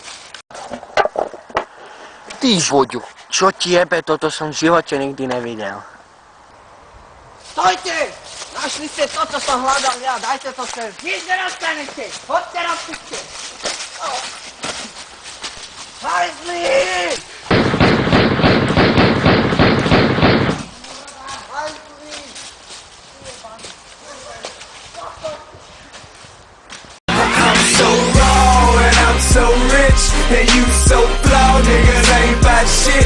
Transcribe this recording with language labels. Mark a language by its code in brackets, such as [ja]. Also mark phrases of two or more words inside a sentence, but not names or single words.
[sk] Ty žvoďu, čo ti jebe, toto som v živote nikdy nevidel. Stojte! Našli ste to, čo som hľadal ja, dajte to sem. Nič nedostanete, chodte na piče. Hajzli! [en] So rich and you so flawed, niggas ain't about shit.